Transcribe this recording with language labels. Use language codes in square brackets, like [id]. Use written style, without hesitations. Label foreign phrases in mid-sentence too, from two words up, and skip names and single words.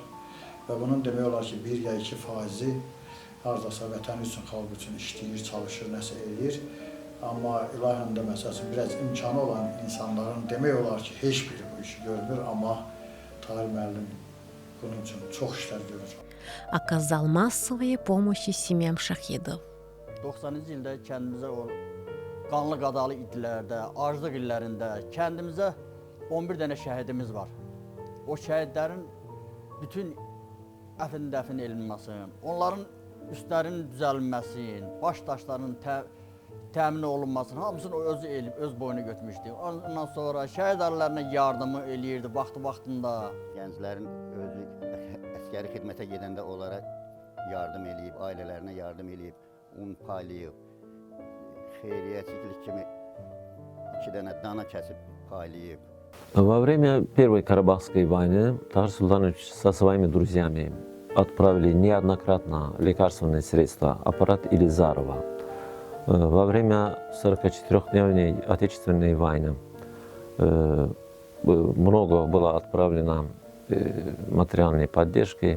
[az] Və bunun demək olar ki, 1 ya 2% hardasa vətən üçün, xalq üçün işləyir, çalışır, nəsə eləyir. Amma ilahəndə məsələn, biraz imkanı olan insanların demək olar ki, heç biri bu işi görmür, amma Tahir müəllim bunun üçün çox işlər görür. [ru] Оказал массовые помощи семьям şəhidov. [az] 90-cı ildə kəndimizə o qanlı qadalı idlərdə, aclıq illərində kəndimizə 11 dənə şəhidimiz var. O şəhidlərin bütün dəfn edilməsin, onların üstlərinin düzəlməsin, baş daşlarının təmin olunmasın, hamısını o özü elib, öz boyuna götürmüşdü. Ondan sonra şəhid ailələrine yardımı eləyirdi vaxtında. Gənclərin özü əskəri xidmətə gedəndə onlara yardım eləyib, ailələrinə yardım eləyib, un paylayıb, xeyriyyəçilik kimi 2 dənə dana kəsib paylayıb. [ru] Во время Первой Карабахской войны Тахир Султанович со своими друзьями отправили неоднократно лекарственные средства, аппарат Илизарова. Во время 44-дневной Отечественной войны много было отправлено материальной поддержки.